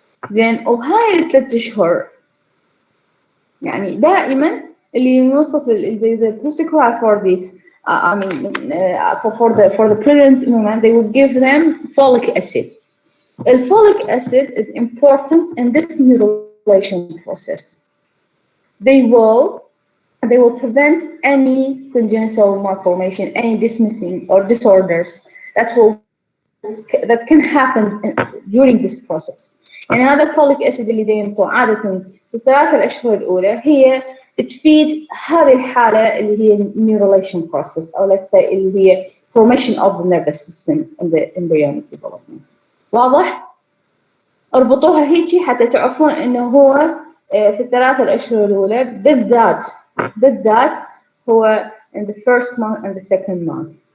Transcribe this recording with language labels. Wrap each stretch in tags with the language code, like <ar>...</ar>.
<ar>زين، وهاي ال3 أشهر يعني دائماً اللي يوصف</ar> <en>the prescribe for this. I mean, for the pregnant women, they will give them folic acid. The folic acid is important in this neurulation process. They will prevent any congenital malformation, any dismissing or disorders that can happen during this process.</en> <ar>يعني هذا الفوليك أسيد اللي ينطوه عادة في ال3 الأشهر الأولى هي تفيد هذه الحالة اللي هي neurulation process أو</ar> <en>let's say</en> <ar>اللي هي</ar> <en>formation of the nervous system in the embryonic development.</en> <ar>واضح؟ اربطوها هيجي حتى تعرفون إنه هو في ال3 الأشهر الأولى بالذات هو</ar> <en>in the first month and the second month.</en>